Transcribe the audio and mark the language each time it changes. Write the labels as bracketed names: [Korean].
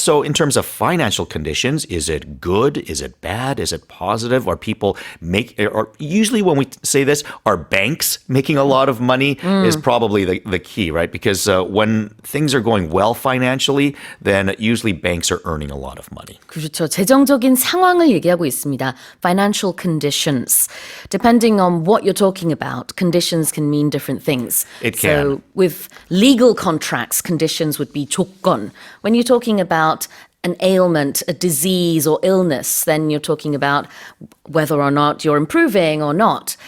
[English] So in terms of financial conditions, is it good? Is it bad? Is it positive? Are people or usually when we say this, are banks making a lot of money? Is probably the key, right? Because when things are going well financially, then usually banks are earning a lot of money. [Korean] 그렇죠. 재정적인 상황을 얘기하고 있습니다. [English] Financial conditions. Depending on what you're talking about, conditions can mean different things. It can. So with legal contracts, conditions would be 조건. When you're talking about an ailment, a disease or illness, then you're talking about whether or not you're improving or not.